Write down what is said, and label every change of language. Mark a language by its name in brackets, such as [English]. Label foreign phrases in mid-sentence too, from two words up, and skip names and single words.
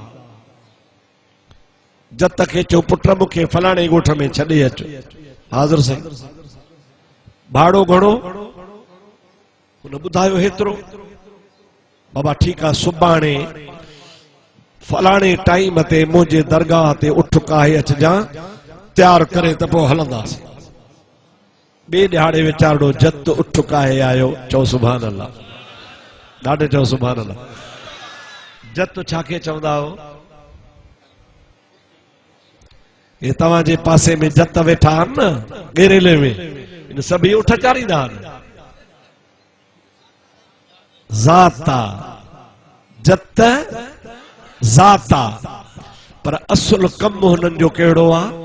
[Sindhi] जत खे चओ पुट मूंखे फलाणे ॻोठ में छॾे अचो। हाज़िर साईं, भाड़ो घणो? हुन ॿुधायो हेतिरो। बाबा ठीकु आहे, सुभाणे फलाणे टाइम ते मुंहिंजे दरगाह ते उठ काहे अचजां, तैयार करे त पोइ हलंदासीं। ॿिए ॾिहाड़े वीचारो जत उठ काहे आयो। चओ [Arabic] سبحان الله, [Sindhi] ॾाढे चओ [Arabic] سبحان الله. [Sindhi] जत छा खे चवंदा हो? ये तव्हांजे पासे में जत वेठा आहिनि न गेरेले में, इन सभी उठ चारींदा आहिनि। ज़ाता, जत ज़ाता, पर असुल कम हुननि जो कहिड़ो आ?